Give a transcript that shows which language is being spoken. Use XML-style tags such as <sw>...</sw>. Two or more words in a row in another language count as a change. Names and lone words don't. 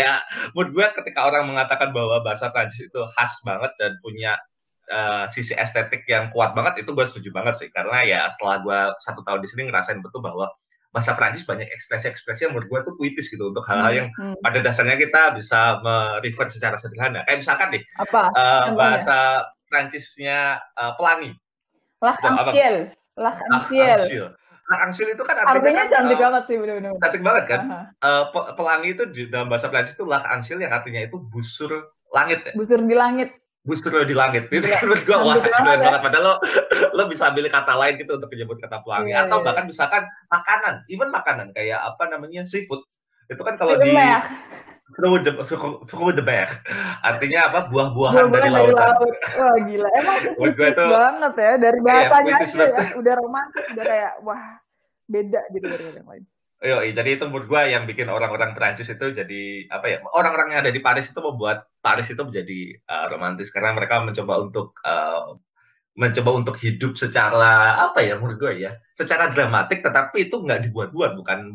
<id>Ya, menurut gue ketika orang mengatakan bahwa bahasa Prancis itu khas banget dan punya sisi estetik yang kuat banget, itu gue setuju banget sih. Karena ya setelah gue 1 tahun di sini ngerasain betul bahwa bahasa Prancis banyak ekspresi-ekspresi yang menurut gue tuh puitis gitu untuk hal-hal Hmm, yang hmm. pada dasarnya kita bisa merefer secara sederhana. Kayak misalkan nih Apa contohnya? bahasa Prancisnya pelangi, itu apa?</id> <fr>L'arc-en-ciel, l'arc-en-ciel. Angsil.</fr> <id>Nah, angsil itu kan artinya Artinya kan cantik banget sih, bener-bener. cantik banget kan. Aha. Pelangi itu di dalam bahasa Prancis itu angsil yang artinya itu busur langit ya. Busur di langit. Busur di langit itu Gila, kan menurut gua wah cantik banget keren ya. banget padahal lo bisa ambil kata lain gitu untuk menyebut kata pelangi Iya, atau iya. bahkan misalkan makanan even makanan kayak apa namanya seafood itu kan kalau Sebenarnya di</id> <fr>fruit de mer</fr> <id>artinya apa buah-buahan dari buah-buahan dari lautan. laut. Wah gila, emang sih Menurut gue puitis itu banget ya. Dari ya bahasanya puitis aja ya, banget. udah romantis, udah kayak wah beda gitu dari yang lain. Jadi itu menurut gue yang bikin orang-orang Prancis itu jadi apa ya orang-orang yang ada di Paris itu membuat Paris itu menjadi romantis karena mereka mencoba untuk hidup secara apa ya menurut gue ya secara dramatik tetapi itu nggak dibuat-buat bukan</id>